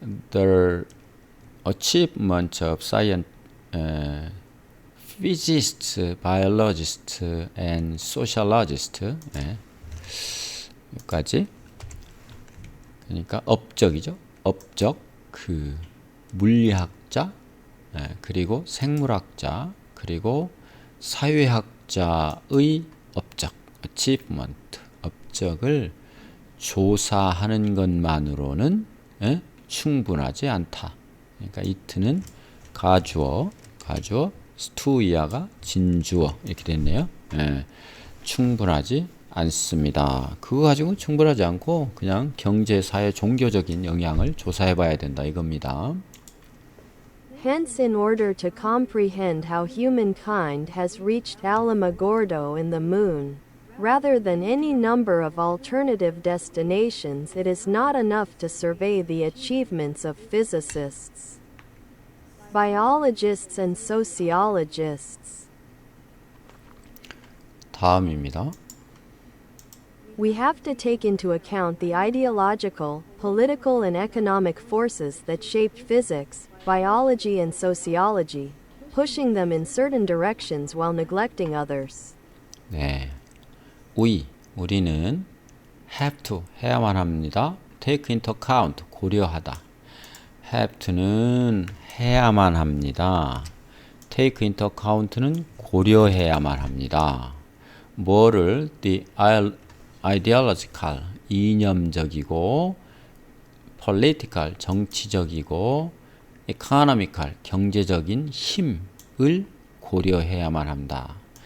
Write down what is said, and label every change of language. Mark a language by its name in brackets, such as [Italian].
[English] The achievement of science, physicists, biologists, and sociologists. [Korean] 여기까지. 그러니까 업적이죠. 업적, 그 물리학자, 그리고 생물학자, 그리고 사회학자의 업적, achievement, 업적을 조사하는 것만으로는 충분하지 않다. 그러니까 it는 가주어, 스투이아가 진주어 이렇게 됐네요. 충분하지 않습니다. 그거 가지고 충분하지 않고 그냥 경제, 사회, 종교적인 영향을 조사해 봐야 된다 이겁니다. [English] Hence, in order to comprehend how humankind has reached Alamogordo and the moon, rather than any number of alternative destinations, it is not enough to survey the achievements of physicists, biologists and sociologists. [Korean] 다음입니다. [English] We have to take into account the ideological, political and economic forces that shaped physics, biology and sociology, pushing them in certain directions while neglecting others. [Korean] 네. 우리는 [English] have to [Korean] 해야만 합니다. [English] take into account [Korean] 고려하다. [English] have to [Korean] 는 해야만 합니다. [English] take into account [Korean] 는 고려해야만 합니다. 뭐를 [English] the ideological [Korean] 이념적이고 political 정치적이고 economical 경제적인 힘을 고려해야만 한다.